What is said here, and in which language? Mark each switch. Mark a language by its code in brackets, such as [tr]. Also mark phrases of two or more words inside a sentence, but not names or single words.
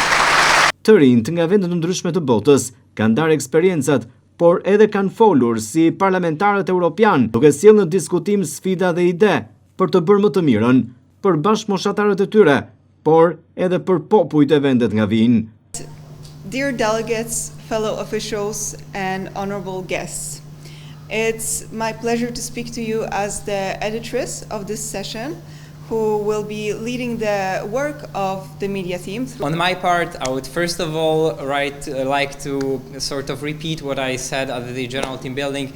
[sq] Të rinjt nga vendet të ndryshme të botës kanë ndarë eksperiencat, por edhe kanë folur si parlamentarët europian, duke sjellë në diskutim sfida dhe ide për të bërë më të mirën për bashkëmoshatarët e tyre, por edhe për popujt e vendet nga vijnë. [en] Dear delegates, fellow officials and honorable guests, it's my pleasure to speak to you as the editress of this session, who will be leading the work of the media team. On my part, I would first of all like to sort of repeat what I said at the general team building.